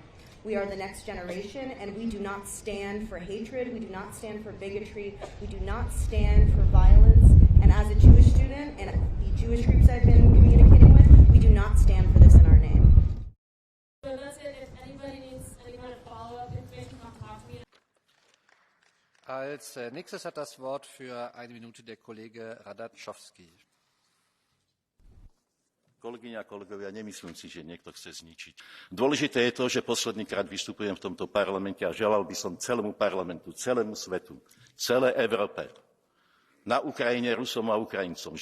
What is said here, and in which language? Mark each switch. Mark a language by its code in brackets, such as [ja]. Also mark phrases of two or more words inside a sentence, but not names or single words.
[en] We are the next generation, and we do not stand for hatred, we do not stand for bigotry, we do not stand for violence. And as a Jewish student, and the Jewish groups I've been communicating with, we do not stand for this in our name. So that's it. If anybody needs any kind of follow-up information, come talk to me. [de] Als nächstes hat das Wort für 1 Minute der Kollege Radačovský. [sk] Kolegyne a kolegovia, nemyslím si, že niekto chce zničiť. Dôležité je to, že poslednýkrát vystupujem v tomto parlamente a želal by som celému parlamentu, celému svetu, celej Európe, na Ukrajine, Rusom a Ukrajincom.